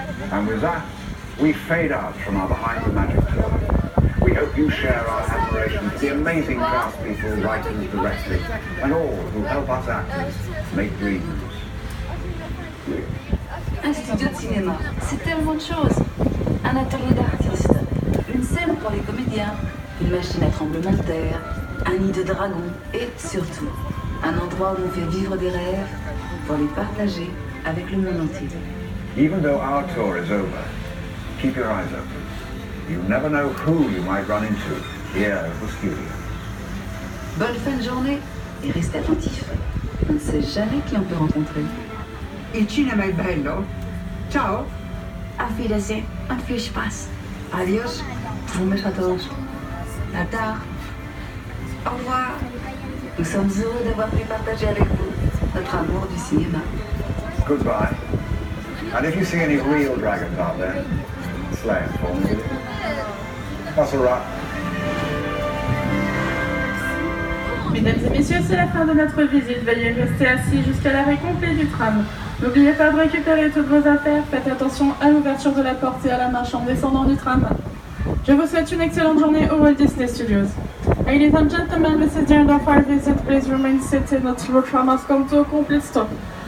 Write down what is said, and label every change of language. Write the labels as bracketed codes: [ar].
[en] And with that, we fade out from our Behind the Magic tour. We hope you share our admiration for the amazing cast people, writers, directors, and all who help us actors make dreams real. [fr] Un studio de cinéma, c'est tellement de choses. Un atelier d'artistes, une scène pour les comédiens, une machine à tremblement de terre, un nid de dragons et surtout, un endroit où on fait vivre des rêves pour les partager avec le monde entier. [en] Even though our tour is over, keep your eyes open. You never know who you might run into here at the studio. [fr] Bonne fin de journée et restez attentifs. On ne sait jamais qui on peut rencontrer. [it] Il cinema è bello. Ciao. [de] Auf Wiedersehen und viel Spaß. [es] Adios. [fr] Bon mes châteaux. À tard. Au revoir. Nous sommes heureux d'avoir pu partager avec vous notre amour du cinéma. [en] Goodbye. And if you see any real dragons out there, slay them for me. That's all right. [fr] Mesdames et messieurs, c'est la fin de notre visite. Veuillez rester assis jusqu'à l'arrêt complet du tram. N'oubliez pas de récupérer toutes vos affaires. Faites attention à l'ouverture de la porte et à la marche en descendant du tram. Je vous souhaite une excellente journée au Walt Disney Studios. [en] Ladies and gentlemen, this is the end of our visit. Please remain seated until the tram has come to a complete stop.